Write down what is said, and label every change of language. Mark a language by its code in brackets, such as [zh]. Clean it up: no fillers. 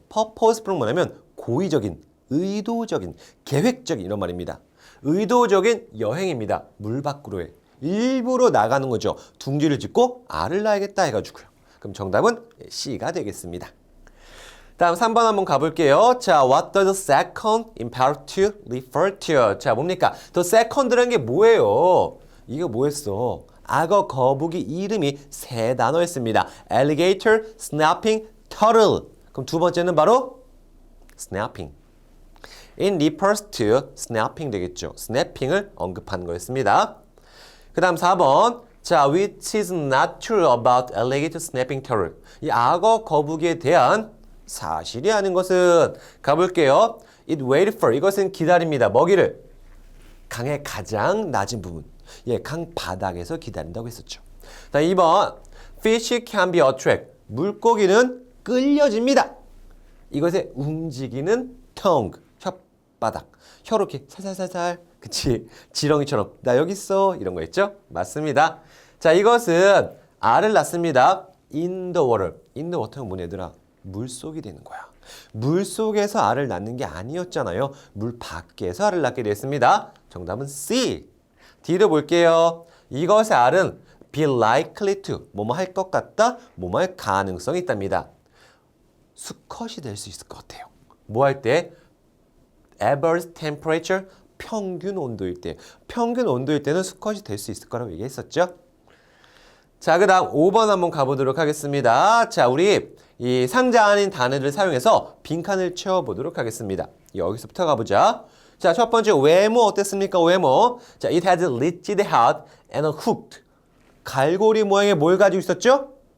[ko] purposeful은 뭐냐면 고의적인, 의도적인, 계획적인 이런 말입니다. 의도적인 여행입니다. 물 밖으로의. 일부러 나가는 거죠. 둥지를 짓고 알을 낳아야겠다 해가지고요. 그럼 정답은 C가 되겠습니다. 다음 3번 한번 가볼게요. [en] 자, what does the second imperative refer to? [ko] 자, 뭡니까? the second라는 게 뭐예요? 이거 뭐였어? 악어 거북이 이름이 세 단어였습니다. [en] alligator, snapping, turtle. [ko] 그럼 두 번째는 바로 snapping. [en] in refers to snapping 되겠죠. [ko] snapping을 언급한 거였습니다. 그 다음 4번. [en] 자, which is not true about alligator snapping turtle. [ko] 이 악어 거북이에 대한 사실이 아닌 것은 가볼게요. [en] It waited for. [ko] 이것은 기다립니다. 먹이를. 강의 가장 낮은 부분. 강 바닥에서 기다린다고 했었죠. 자, 2번. [en] Fish can be attracted. [ko] 물고기는 끌려집니다. 이것의 움직이는 tongue. 혓바닥. 혀로 이렇게 살살살살. 그치? 지렁이처럼. 나 여기 있어. 이런 거 있죠? 맞습니다. 자, 이것은 알을 낳습니다. [en] In the water. In the water [ko] 는 뭐냐, 얘들아? 물속이 되는 거야. 물속에서 알을 낳는 게 아니었잖아요. 물 밖에서 알을 낳게 됐습니다. 정답은 C. D도 볼게요. 이것의 알은 [en] be likely to. [ko] 뭐뭐 할 것 같다. 뭐뭐 할 가능성이 있답니다. 수컷이 될 수 있을 것 같아요. 뭐 할 때? [en] average temperature. [ko] 평균 온도일 때. 평균 온도일 때는 수컷이 될 수 있을 거라고 얘기했었죠. 자, 그 다음 5번 한번 가보도록 하겠습니다. 자, 우리 이 상자 안인 단어를 사용해서 빈칸을 채워보도록 하겠습니다. 여기서부터 가보자. 자, 첫 번째 외모 어땠습니까? 외모. [en] 자, it has rigid head and a hooked. [ko] 갈고리 모양의 뭘 가지고 있었죠?